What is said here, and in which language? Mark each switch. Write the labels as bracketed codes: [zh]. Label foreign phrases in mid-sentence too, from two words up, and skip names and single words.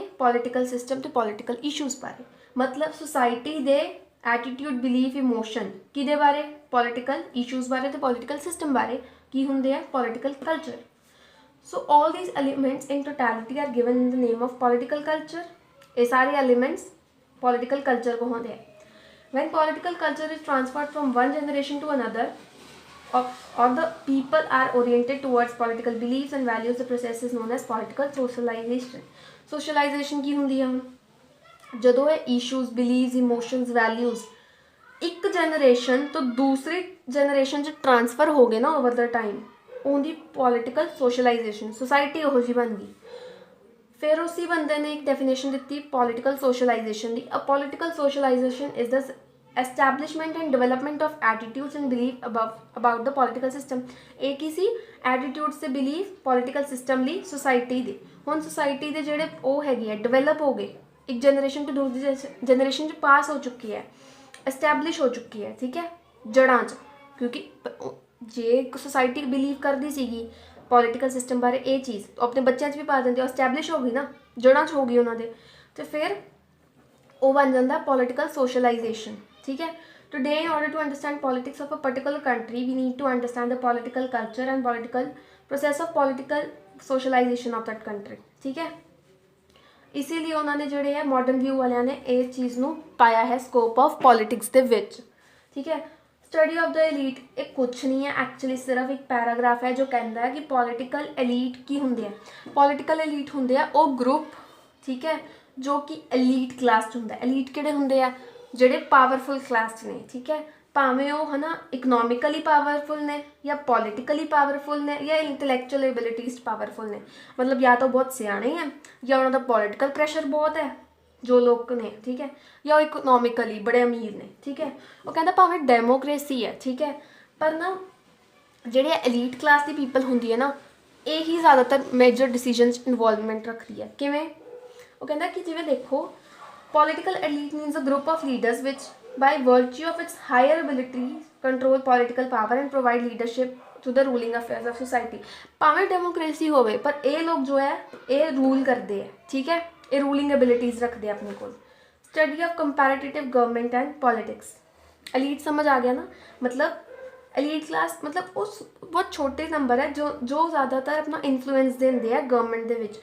[en] political system [pa] ਤੇ [en] political issues [pa] ਬਾਰੇ। ਮਤਲਬ ਸੁਸਾਇਟੀ ਦੇ [en] attitude, belief, emotion [pa] ਕਿਹਦੇ ਬਾਰੇ? [en] political issues [pa] ਬਾਰੇ ਤੇ [en] political system [pa] ਬਾਰੇ। ਕੀ ਹੁੰਦੇ ਆ? [en] political culture. So all these elements in totality are given in the name of political culture. [pa] ਇਹ ਸਾਰੇ ਐਲੀਮੈਂਟਸ [en] political culture [pa] ਕੋ ਹੁੰਦੇ ਆ। [en] When political culture is transferred from one generation to another, or the people are oriented towards political beliefs and values, the process is known as political socialization। [pa] socialization ਕੀ ਹੁੰਦੀ ਹੈ? ਹੁਣ ਜਦੋਂ ਇਹ [en] issues, beliefs, emotions, values [pa] ਇੱਕ ਜਨਰੇਸ਼ਨ ਤੋਂ ਦੂਸਰੀ ਜਨਰੇਸ਼ਨ 'ਚ ਟ੍ਰਾਂਸਫਰ ਹੋ ਗਏ ਨਾ [en] over the time, [pa] ਉਹਦੀ [en] political socialization, [pa] ਸੁਸਾਇਟੀ ਉਹੋ ਜਿਹੀ ਬਣ ਗਈ। ਫਿਰ ਉਸੀ ਬੰਦੇ ਨੇ ਇੱਕ ਡੈਫੀਨੇਸ਼ਨ ਦਿੱਤੀ [en] political socialization [pa] ਦੀ। [en] A political socialization is the establishment and development of attitudes and belief about the political system। [pa] ਇਹ ਕੀ ਸੀ? attitudes ਤੇ belief [en] political system [pa] ਲਈ society ਦੇ। ਹੁਣ society ਦੇ ਜਿਹੜੇ ਉਹ ਹੈਗੇ ਆ ਡਿਵੈਲਪ ਹੋ ਗਏ, ਇੱਕ ਜਨਰੇਸ਼ਨ ਤੋਂ ਦੂਸਰੀ ਜਨਰੇਸ਼ਨ 'ਚ ਪਾਸ ਹੋ ਚੁੱਕੀ ਹੈ, ਐਸਟੈਬਲਿਸ਼ ਹੋ ਚੁੱਕੀ ਹੈ, ਠੀਕ ਹੈ, ਜੜ੍ਹਾਂ 'ਚ। ਕਿਉਂਕਿ ਜੇ ਇੱਕ ਸੁਸਾਇਟੀ ਬਿਲੀਵ ਕਰਦੀ ਸੀਗੀ [en] political system [pa] ਬਾਰੇ ਇਹ ਚੀਜ਼, ਆਪਣੇ ਬੱਚਿਆਂ 'ਚ ਵੀ ਪਾ ਦਿੰਦੇ, ਐਸਟੈਬਲਿਸ਼ ਹੋ ਗਈ ਨਾ, ਜੜ੍ਹਾਂ 'ਚ ਹੋ ਗਈ ਉਹਨਾਂ ਦੇ, ਅਤੇ ਫਿਰ ਉਹ ਬਣ ਜਾਂਦਾ [en] political socialization, [pa] ਠੀਕ ਹੈ। [en] Today, in order to understand politics of a particular country, we need to understand the political culture and political process of political socialization of that country, [pa] ਠੀਕ ਹੈ। ਇਸੀਲਿਏ ਉਨ੍ਹੋਂਨੇ ਜੋੜੇ ਹੈ [en] modern view [pa] ਵਾਲਿਆਂ ਨੇ ਇਸ ਚੀਜ਼ ਨੂੰ ਪਾਇਆ ਹੈ [en] scope of politics [pa] ਦੇ ਵਿਚ, ਠੀਕ ਹੈ। [en] study of the elite [hi] एक कुछ नहीं है, एक्चुअली सिर्फ एक पैराग्राफ है जो कहता है कि [en] political elite [hi] की होंगे। [en] political elite [hi] होंगे वो ग्रुप, ठीक है, जो कि [en] elite class [hi] होंगे। [pa] ਐਲੀਟ ਕਿਹੜੇ ਹੋਂਗੇ ਆ? ਜਿਹੜੇ [en] powerful class [pa] 'ਚ ਨੇ, ਠੀਕ ਹੈ। ਭਾਵੇਂ ਉਹ ਹੈ ਨਾ [en] economically powerful [pa] ਨੇ, ਜਾਂ [en] politically powerful [pa] ਨੇ, ਜਾਂ [en] intellectual abilities powerful [pa] ਨੇ। ਮਤਲਬ ਜਾਂ ਤਾਂ ਬਹੁਤ ਸਿਆਣੇ ਹੈ, ਜਾਂ ਉਹਨਾਂ ਦਾ [en] political pressure [pa] ਬਹੁਤ ਹੈ ਜੋ ਲੋਕ ਨੇ, ਠੀਕ ਹੈ, ਜਾਂ ਉਹ ਇਕਨੋਮਿਕਲੀ ਬੜੇ ਅਮੀਰ ਨੇ, ਠੀਕ ਹੈ। ਉਹ ਕਹਿੰਦਾ ਭਾਵੇਂ ਡੈਮੋਕ੍ਰੇਸੀ ਹੈ, ਠੀਕ ਹੈ, ਪਰ ਨਾ ਜਿਹੜੇ [en] elite class [pa] ਦੀ ਪੀਪਲ ਹੁੰਦੀ ਹੈ ਨਾ, ਇਹੀ ਜ਼ਿਆਦਾਤਰ [en] major decision [pa] 'ਚ ਇਨਵੋਲਵਮੈਂਟ ਰੱਖਦੀ ਹੈ। ਕਿਵੇਂ? ਉਹ ਕਹਿੰਦਾ ਕਿ ਜਿਵੇਂ ਦੇਖੋ, [en] political elite means a group of leaders which by virtue of its higher ability control political power and provide leadership to the ruling affairs of society। [pa] ਭਾਵੇਂ ਡੈਮੋਕ੍ਰੇਸੀ ਹੋਵੇ ਪਰ ਇਹ ਲੋਕ ਜੋ ਹੈ ਇਹ ਰੂਲ ਕਰਦੇ ਹੈ, ਠੀਕ ਹੈ, ਇਹ [en] ruling abilities [pa] ਰੱਖਦੇ ਆਪਣੇ ਕੋਲ। [en] Study of comparative government and politics. [pa] ਐਲੀਟ ਸਮਝ ਆ ਗਿਆ ਨਾ? ਮਤਲਬ [en] elite class [pa] ਮਤਲਬ ਉਸ ਬਹੁਤ ਛੋਟੇ ਨੰਬਰ ਹੈ ਜੋ ਜ਼ਿਆਦਾਤਰ ਆਪਣਾ ਇਨਫਲੂਐਂਸ ਦਿੰਦੇ ਆ ਗਵਰਨਮੈਂਟ ਦੇ ਵਿੱਚ।